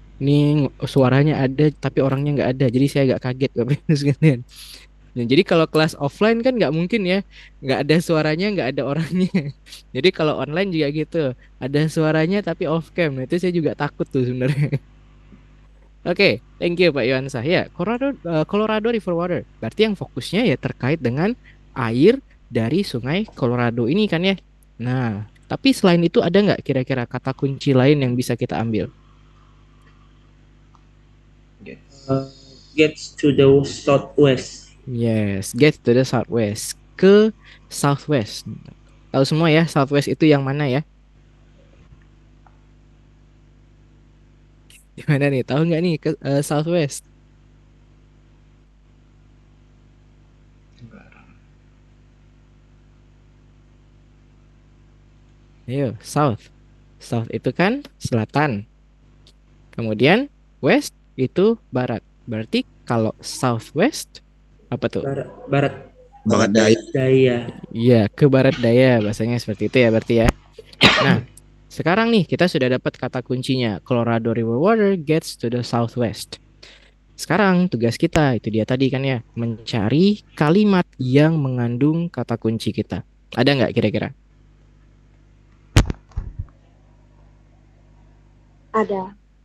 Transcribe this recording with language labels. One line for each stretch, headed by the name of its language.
Indonesian: Ini suaranya ada tapi orangnya nggak ada, jadi saya agak kaget Bapak Ibu sekalian. Nah, jadi kalau kelas offline kan nggak mungkin ya, nggak ada suaranya, nggak ada orangnya. Jadi kalau online juga gitu, ada suaranya tapi off cam. Nah, itu saya juga takut tuh sebenarnya.
English: Oke, thank you Pak Yohansah. Ya, Colorado River Water.
Indonesian: Berarti yang fokusnya ya terkait dengan air dari Sungai Colorado ini kan ya. Nah, tapi selain itu ada nggak kira-kira kata kunci lain yang bisa kita ambil?
English: Gets. Gets to the southwest. Yes, get to the southwest.
Indonesian: Ke southwest. Tahu semua ya, southwest itu yang mana ya? Gimana nih? Tahu nggak nih ke southwest? Barat. Ayo, south. South itu kan selatan. Kemudian west itu barat. Berarti kalau southwest apa tuh? Barat, barat Barat Daya. daya. Iya, ke barat daya bahasanya seperti itu ya berarti ya. Nah, sekarang nih kita sudah dapat kata kuncinya.
English: Colorado River Water gets to the southwest.
Indonesian: Sekarang tugas kita itu dia tadi kan ya, mencari kalimat yang mengandung kata kunci kita. Ada nggak kira-kira? Ada.